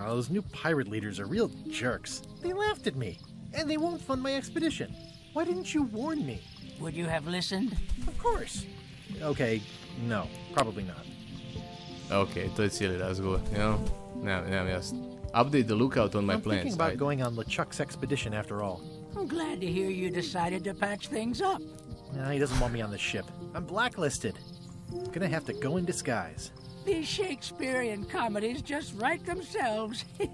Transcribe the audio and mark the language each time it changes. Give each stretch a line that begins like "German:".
English: Those new pirate leaders are real jerks. They laughed at me. And they won't fund my expedition. Why didn't you warn me? Would you have listened? Of course. Okay, no, probably not.
Croatian: Ok, to je cijeli razgovor, jel? Nemam jasno.
English: Update the lookout on my I'm plans. thinking about going on LeChuck's expedition after all. I'm glad to hear you decided to patch things up. No, he doesn't want me on the ship. I'm blacklisted. I'm gonna have to go in disguise. These Shakespearean comedies just write themselves.